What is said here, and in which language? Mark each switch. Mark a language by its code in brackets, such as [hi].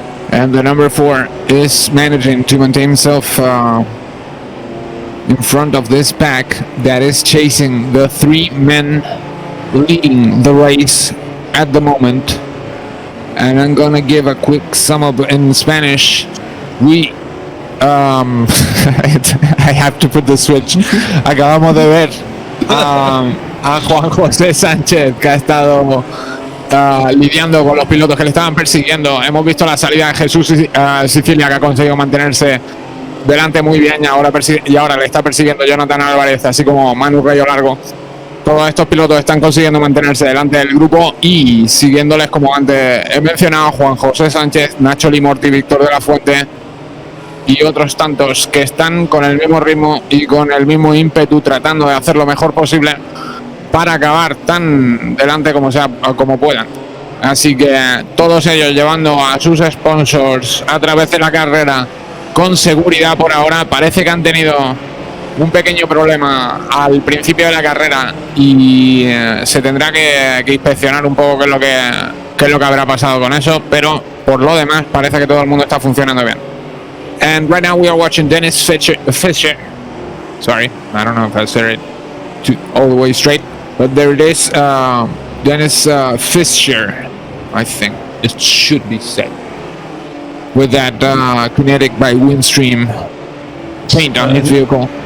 [en] And the number 4 is managing to maintain himself in front of this pack that is chasing the 3 men leading the race at the moment. And I'm gonna give a quick sum up in Spanish. I have to put the switch. [es] Acabamos de ver a Juan José Sánchez, que ha estado lidiando con los pilotos que le estaban persiguiendo. Hemos visto la salida de Jesús Sicilia, que ha conseguido mantenerse delante muy bien, y ahora le está persiguiendo Jonathan Álvarez, así como Manu Rayo Largo. Todos estos pilotos están consiguiendo mantenerse delante del grupo, y siguiéndoles, como antes he mencionado, Juan José Sánchez, Nacho Limorti, Víctor de la Fuente y otros tantos que están con el mismo ritmo y con el mismo ímpetu, tratando de hacer lo mejor posible para acabar tan delante como puedan. Así que todos ellos llevando a sus sponsors a través de la carrera con seguridad por ahora. Parece que han tenido un pequeño problema al principio de la carrera y se tendrá que inspeccionar un poco qué es lo que habrá pasado con eso, pero por lo demás parece que todo el mundo está funcionando bien. [en] And right now we are watching Dennis Fisher. Sorry, I don't know if I said it all the way straight, but there it is. Dennis Fisher, I think it should be said, with that Kinetic by Windstream paint on his vehicle.